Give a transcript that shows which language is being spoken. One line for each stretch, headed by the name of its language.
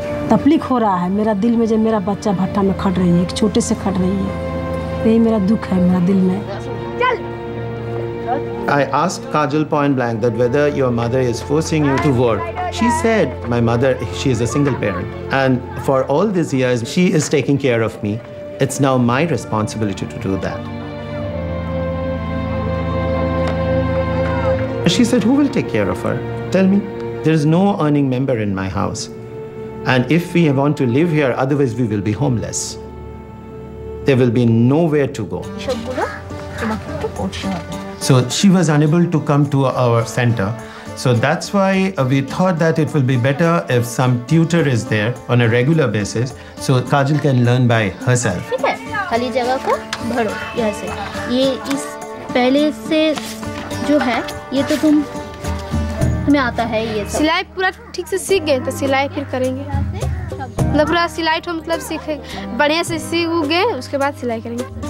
Hindi: तकलीफ हो रहा है मेरा दिल में, जब मेरा बच्चा भट्टा में खट रही है, एक छोटे से खट रही है, यही मेरा दुख है मेरा दिल में।
English: I asked Kajal point blank that whether your mother is forcing you to work. She said my mother, she is a single parent, and for all these years she is taking care of me. It's now my responsibility to do that. She said, who will take care of her? Tell me. There is no earning member in my house. And if we want to live here, otherwise we will be homeless. There will be nowhere to go. So she was unable to come to our center. So that's why we thought that it will be better if some tutor is there on a regular basis, so Kajal can learn by herself.
Hindi: ठीक है, खाली जगह को भरो यहाँ से। ये इस पहले से जो है, ये तो तुम्हें आता है ये सब। सिलाई पूरा ठीक से सीख गए तो सिलाई फिर करेंगे। मतलब पूरा सिलाई तो मतलब सीखे बढ़िया से सीख गए, उसके बाद सिलाई करेंगे।